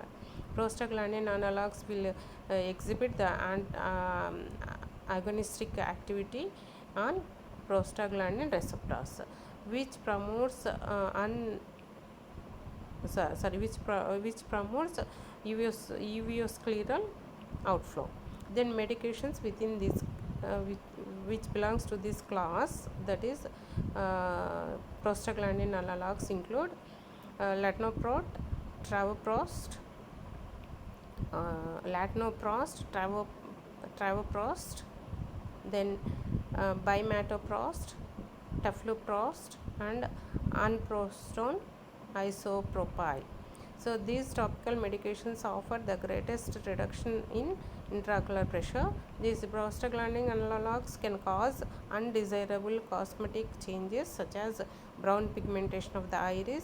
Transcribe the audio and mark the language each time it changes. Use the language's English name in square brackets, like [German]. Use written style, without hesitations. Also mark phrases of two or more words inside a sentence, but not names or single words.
[English] Prostaglandin analogs will exhibit the agonistic activity on prostaglandin receptors, which promotes which promotes uveoscleral outflow. Then medications within this which belongs to this class, that is prostaglandin analogs, include latanoprost, travoprost, travoprost, then bimatoprost, tafloprost, and anprostone isopropyl. So these topical medications offer the greatest reduction in intraocular pressure. These prostaglandin analogs can cause undesirable cosmetic changes such as brown pigmentation of the iris.